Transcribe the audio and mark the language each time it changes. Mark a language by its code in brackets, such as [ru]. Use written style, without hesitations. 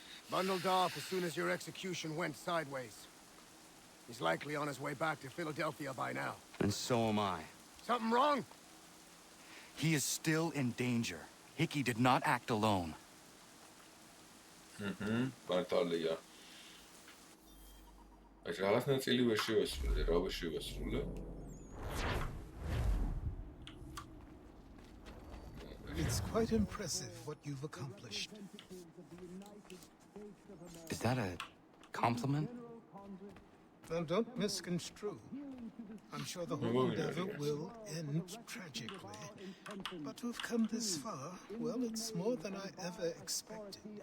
[en] Bundled off as soon as your execution went sideways. He's likely on his way back to Philadelphia by now. And so am I. Something wrong? He is still in danger. Hickey did not act alone. ბარტალია. [ka] აი რაღაცა წილი ვერ შევასრულე, რა ვერ შევასრულე? [en] It's quite impressive what you've accomplished. Is that a compliment? Well, don't misconstrue. I'm sure the whole endeavor will end tragically. But to have come this far, well, it's more than I ever expected.